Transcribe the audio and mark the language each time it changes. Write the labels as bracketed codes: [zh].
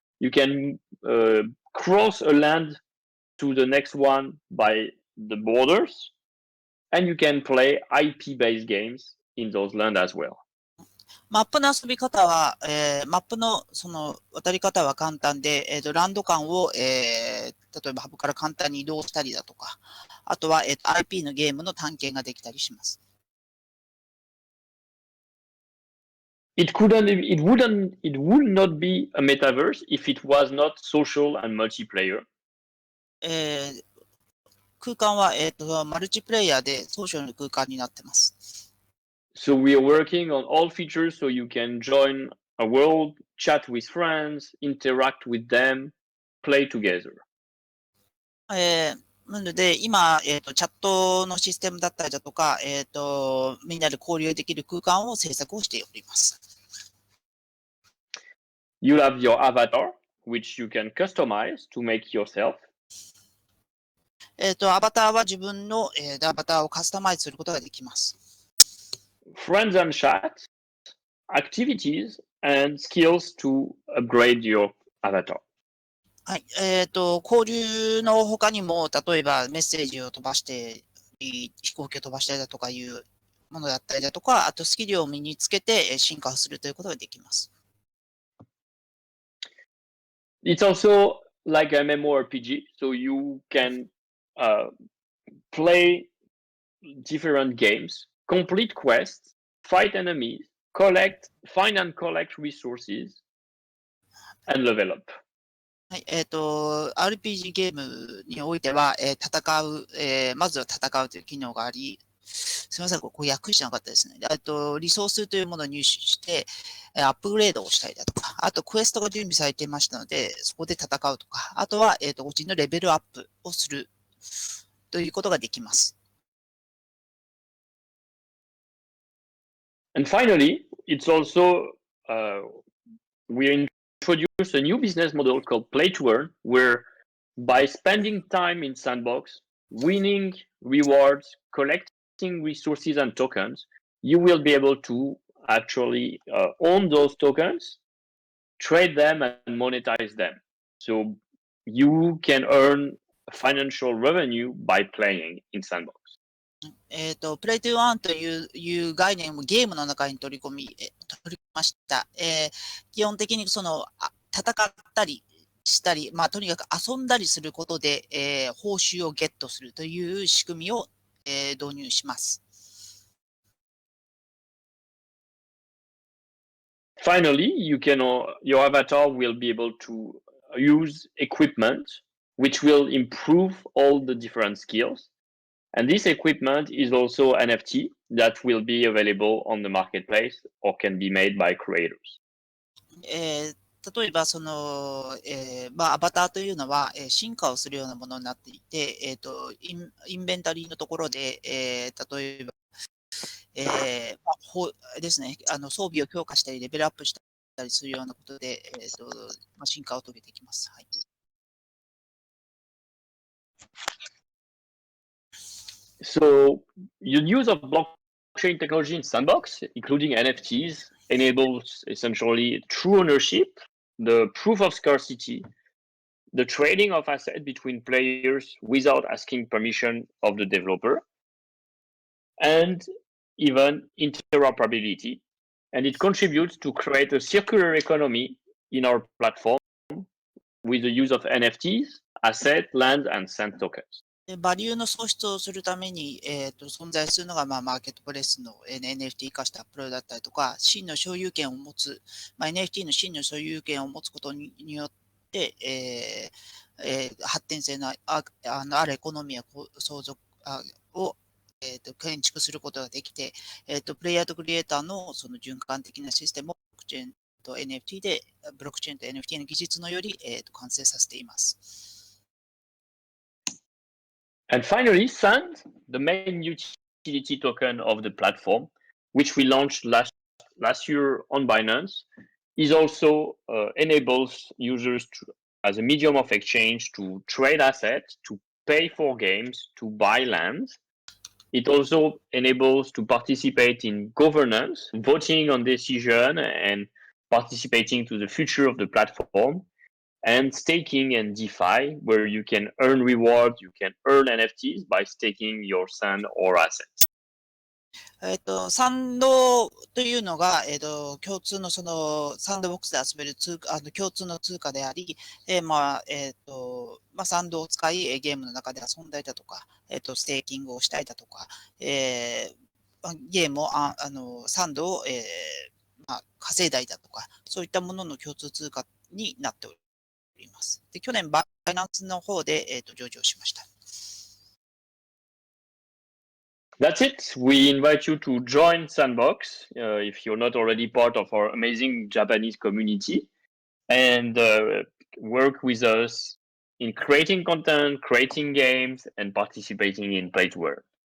[en] You can cross a land to the next one by the borders, and you can play IP-based games in those lands as well. [ja] マップの遊び方は、マップのその渡り方は簡単で、ランド間を、例えばハブから簡単に移動したりだとか、あとは、IP のゲームの探検ができたりします。 [en] It would not be a metaverse if it was not social and multiplayer. [ja] 空間は、マルチプレイヤーでソーシャルの空間になっています。 [en] So we are working on all features so you can join a world, chat with friends, interact with them, play together. [ja] なので、今、チャットのシステムだったりだとか、みんなで交流できる空間を制作をしております。 [en] You'll have your avatar, which you can customize to make yourself. [ja] アバターは自分の、アバターをカスタマイズすることができます。 [en] Friends and chat, activities, and skills to upgrade your avatar. [ja] はい。交流の他にも、例えばメッセージを飛ばして、飛行機を飛ばしたりだとかいうものだったりだとか、あとスキルを身につけて進化をするということができます。 [en] It's also like an MMORPG, so you can play different games, complete quests, fight enemies, find and collect resources, and level up. [ja] はい。 RPG ゲームにおいては、まずは戦うという機能があり、すみません、これ訳してなかったですね。リソースというものを入手して、アップグレードをしたりだとか、あとクエストが準備されていましたので、そこで戦うとか、あとは、個人のレベルアップをするということができます。 [en] And finally, it's also, we introduced a new business model called Play to Earn, where by spending time in Sandbox, winning rewards, collecting resources and tokens, you will be able to actually own those tokens, trade them, and monetize them. So you can earn financial revenue by playing in Sandbox. [ja] プレイトゥーアーンという概念をゲームの中に取り込みました。基本的にその戦ったりしたり、まあ、とにかく遊んだりすることで、報酬をゲットするという仕組みを、導入します。 [en] Finally, your avatar will be able to use equipment which will improve all the different skills. And this equipment is also NFT that will be available on the marketplace or can be made by creators. [ja] 例えば、その、まあ、アバターというのは、進化をするようなものになっていて、インベンタリーのところで、例えば、まあ、ですね、装備を強化したり、レベルアップしたりするようなことで、まあ、進化を遂げていきます。はい。 [en] So, the use of blockchain technology in Sandbox, including NFTs, enables essentially true ownership, the proof of scarcity, the trading of assets between players without asking permission of the developer, and even interoperability. And it contributes to create a circular economy in our platform with the use of NFTs, asset, land, and sand tokens. [ja] バリューの創出をするために、存在するのが、まあ、マーケットプレイスの NFT 化したプロだったりとか、真の所有権を持つ、まあ、NFT の真の所有権を持つことによって、発展性のあるエコノミーを建築することができて、プレイヤーとクリエイターのその循環的なシステムをブロックチェーンと NFT で、ブロックチェーンと NFT の技術のより、完成させています。 [en] And finally, Sand, the main utility token of the platform, which we launched last year on Binance, is also enables users as a medium of exchange to trade assets, to pay for games, to buy land. It also enables to participate in governance, voting on decision, and participating to the future of the platform. And staking and DeFi, where you can earn rewards, you can earn NFTs by staking your sand or assets. [ja] サンドというのが、共通のそのサンドボックスで遊べる共通の通貨であり、まあ、サンドを使い、ゲームの中で遊んだりだとか、ステーキングをしたりだとか、ゲームを、サンドを、まあ、稼いだりだとか、そういったものの共通通貨になっております。で、去年、バイナンスの方で、上場しました。 [en] That's it. We invite you to join Sandbox if you're not already part of our amazing Japanese community and work with us in creating content, creating games, and participating in Play to Earn.